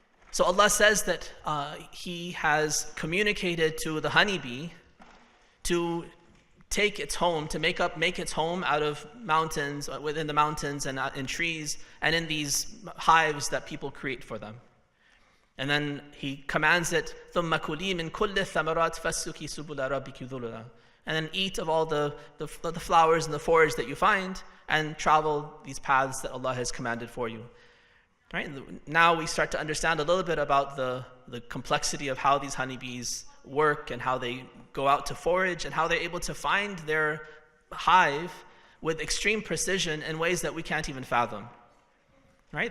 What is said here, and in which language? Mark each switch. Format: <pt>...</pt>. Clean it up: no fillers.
<en>So Allah says that He has communicated to the honeybee to take its home, to make its home out of mountains, within the mountains and in trees, and in these hives that people create for them. And then He commands it,</en> <ar>ثُمَّ كُلِي مِن كُلِّ الثَّمَرَاتِ فَاسْلُكِي سُبُلَ رَبِّكِ ذُلُلًا.</ar> <en>And then eat of all the flowers and the forage that you find, and travel these paths that Allah has commanded for you. Right? Now we start to understand a little bit about the complexity of how these honeybees work and how they go out to forage and how they're able to find their hive with extreme precision in ways that we can't even fathom. Right?</en>